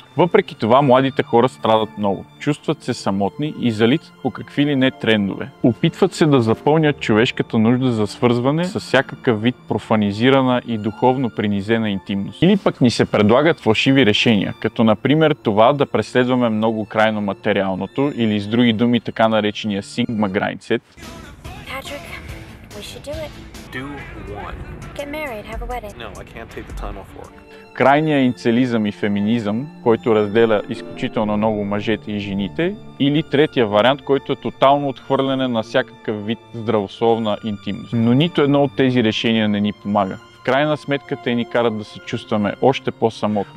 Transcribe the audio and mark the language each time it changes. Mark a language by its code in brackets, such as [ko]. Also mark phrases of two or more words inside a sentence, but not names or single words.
[bg] Въпреки това, младите хора страдат много. Чувстват се самотни и залитат по какви ли не трендове. Опитват се да запълнят човешката нужда за свързване с всякакъв вид профанизирана и духовно принизена интимност. Или пък ни се предлагат фалшиви решения, като например това да преследваме много крайно материалното или с други думи така наречения [en] Sigma Grindset. Do one. Get married, have a wedding. No, I can't take the time off work. [bg] Крайния инцелизъм и феминизъм, който разделя изключително много мъжете и жените, или третия вариант, който е тотално отхвърляне на всякакъв вид здравословна интимност. Но нито едно от тези решения не ни помага. В крайна сметка те ни карат да се чувстваме още по-самотни.